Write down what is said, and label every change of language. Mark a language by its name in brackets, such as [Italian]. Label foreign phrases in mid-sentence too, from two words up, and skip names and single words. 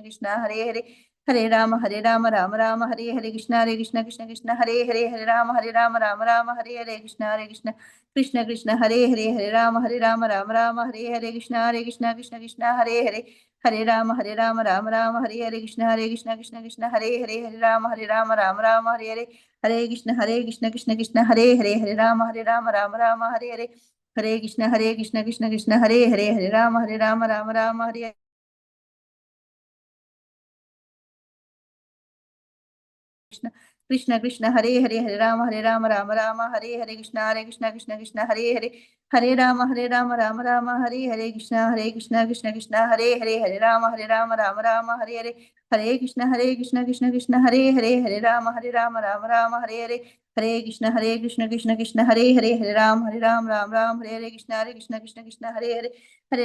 [Telugu] కృష్ణ హరే హరే, హరే రామ్ రామ్ హరే హరే, కృష్ణ కృష్ణ కృష్ణ హరే హరే, హరే రామ్ రామ్ హరే హరే, కృష్ణ కృష్ణ కృష్ణ హరే హరే, హరే రామ్ రామ్ హరే హరే, కృష్ణ కృష్ణ కృష్ణ హరే హరే, హరే రామ్ రామ్ హరే హరే, కృష్ణ కృష్ణ కృష్ణ హరే హరే, హరే రామ్ రామ్ హరే హరే, హరే కృష్ణ కృష్ణ కృష్ణ హరే హరే, హరే రామ్ రామ్ హరే హరే, హరే కృష్ణ కృష్ణ కృష్ణ హరే హరే, హరే రామ్ రామ్ హరే హరే, కృష్ణ కృష్ణ హరే హరే, హరే రామ రామ హరే హరే, కృష్ణ కృష్ణ కృష్ణ హరే హరే, హరే రామ రామ రామ హరే హరే, కృష్ణ కృష్ణ కృష్ణ హరే హరే, హరే రామ రామ హరే హరే, హరే కృష్ణ కృష్ణ కృష్ణ హరే హరే, హరే రామ రామ రామ హరే హరే, Hare Krishna Krishna Krishna Hare Hare Hare Ram Ram Ram Hare Hare Krishna Krishna Hare Hare Hare